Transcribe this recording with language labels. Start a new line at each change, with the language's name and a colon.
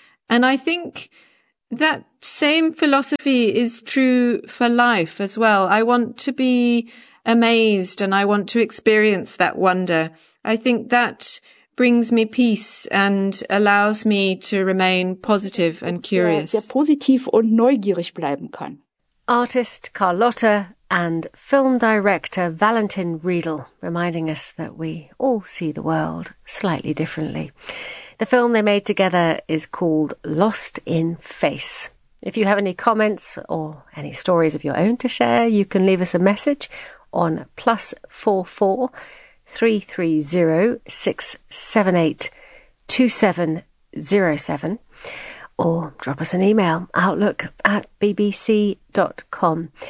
English: And I think that same philosophy is true for life as well. I want to be amazed and I want to experience that wonder. I think that brings me peace and allows me to remain positive and curious.
German: Der positiv und neugierig bleiben kann.
English: Artist Carlotta and film director Valentin Riedel reminding us that we all see the world slightly differently. The film they made together is called Lost in Face. If you have any comments or any stories of your own to share, you can leave us a message on +44 330 678 2707 or drop us an email, outlook@bbc.com.